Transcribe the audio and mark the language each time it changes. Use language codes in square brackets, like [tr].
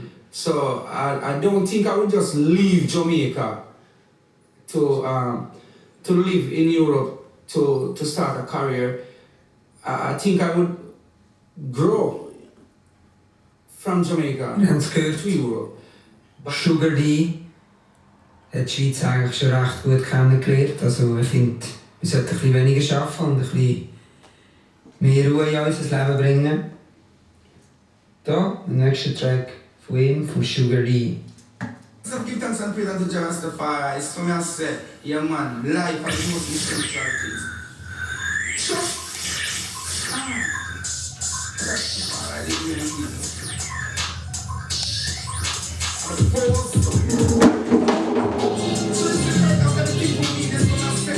[en] So I don't think I would just leave Jamaica to live in Europe to start a career. I think I would grow from Jamaica to Europe. [de] Sugar D hat die Schweiz eigentlich schon recht gut kennengelernt. Also ich finde, wir sollten ein bisschen weniger arbeiten und ein bisschen mehr Ruhe in unser Leben bringen. Da, der nächste Track von ihm, von Sugar D. [en] So give thanks and praise unto Jah Rastafari. So me I say, yeah man, life are the most essential things. So, Rastafari, the way of Jesus. I'm the boss. So this is right after the people need this what I say.